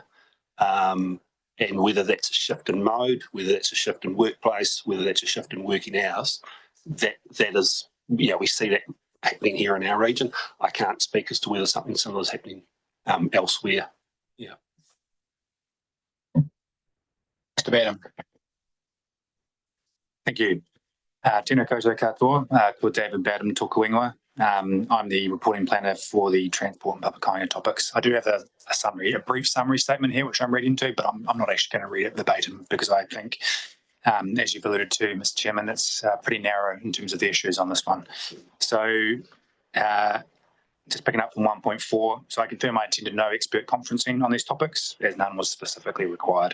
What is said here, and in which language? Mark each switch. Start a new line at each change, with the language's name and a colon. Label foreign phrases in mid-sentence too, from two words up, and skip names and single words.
English: And whether that's a shift in mode, whether that's a shift in workplace, whether that's a shift in working hours, that is, you know, we see that happening here in our region. I can't speak as to whether something similar is happening elsewhere. Yeah. Mr. Badham. Thank you.
Māori: Tēnā koutou katoa, ko David Badham toku ingoa.
English: I'm the reporting planner for the transport and public highway topics. I do have a brief summary statement here, which I'm reading to, but I'm not actually going to read it verbatim because I think, as you've alluded to, Mr. Chairman, it's pretty narrow in terms of the issues on this one. So, just picking up from 1.4, so I confirm I attended no expert conferencing on these topics, as none was specifically required.